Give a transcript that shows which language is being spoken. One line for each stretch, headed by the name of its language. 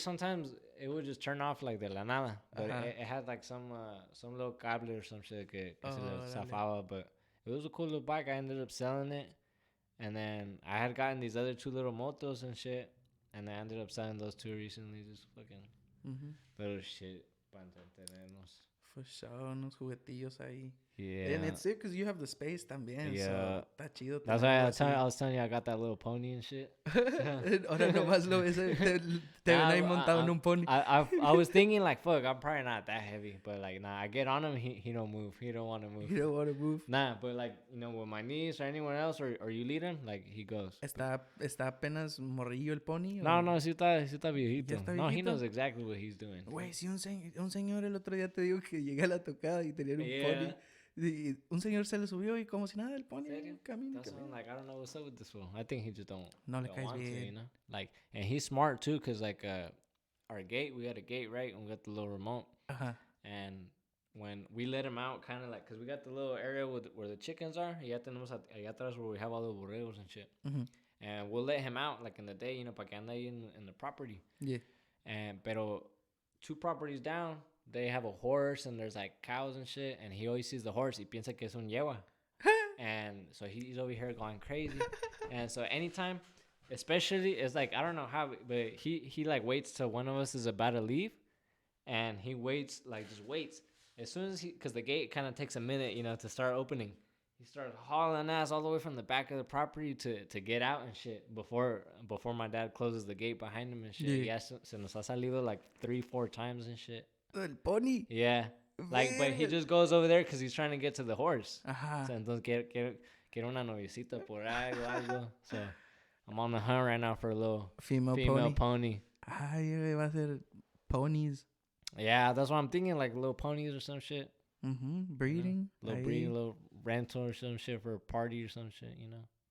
English: Sometimes it would just turn off like
Spanish: de la nada,
English: but it had like some little cable or some shit
Spanish: que se le zafaba,
English: but it was a cool little bike. I ended up selling it, and then I had gotten these other 2 little motos and shit, and I ended up selling those 2 recently. Just fucking little shit
Spanish: para entretenernos.
English: For sure,
Spanish: unos juguetillos ahí.
English: Yeah. And it's it because you have the space
Spanish: también.
English: Yeah.
Spanish: So, está chido.
English: That's why I was telling you I got that little pony and shit.
Spanish: Ahora nomás lo ves, te ven ahí montado en un pony.
English: I was thinking like, fuck, I'm probably not that heavy. But like, nah, I get on him, he don't move. He don't want to move. He don't want to move? Nah, but like, you know, with my niece or anyone else, or you lead him, like, he goes.
Spanish: ¿Está apenas morrillo el pony? No, sí está viejito.
English: No, he knows exactly what he's doing.
Spanish: Güey, si un señor el otro día te dijo que llegué a la tocada y tenía un pony. Y un señor se le subió y como si nada el pony camina.
English: That's why I'm like, I don't know what's up with this fool. I think he just don't
Spanish: le caes
English: want
Spanish: bien.
English: to, you know? Like, and he's smart too, cause like our gate, we had a gate, right? And we got the little remote. And when we let him out, kind of like, cause we got the little area where the chickens are.
Spanish: Y ya tenemos allá atrás
English: where we have all the borregos and shit. And we'll let him out like in the day, you know,
Spanish: para que ande ahí
English: in the property. Yeah. Pero 2 properties down, they have a horse and there's like cows and shit, and he always sees the horse. He
Spanish: piensa que es un yegua.
English: And so he's over here going crazy. And so anytime, especially, it's like, I don't know how, but he like waits till one of us is about to leave, and he waits, like just waits. As soon as because the gate kind of takes a minute, you know, to start opening. He started hauling ass all the way from the back of the property to get out and shit before my dad closes the gate behind him and shit. Yeah,
Spanish: se nos ha salido
English: like 3-4 times and shit.
Spanish: El pony.
English: Yeah. Like, but he just goes over there because he's trying to get to the horse.
Spanish: So, entonces quiere una noviecita por ahí o algo.
English: So, I'm on the hunt right now for a little female pony.
Spanish: Ay, va a ser ponies.
English: Yeah, that's what I'm thinking, like little ponies or some shit. Breeding. You know? Little breeding, little rental or some shit for a party or some shit, you know.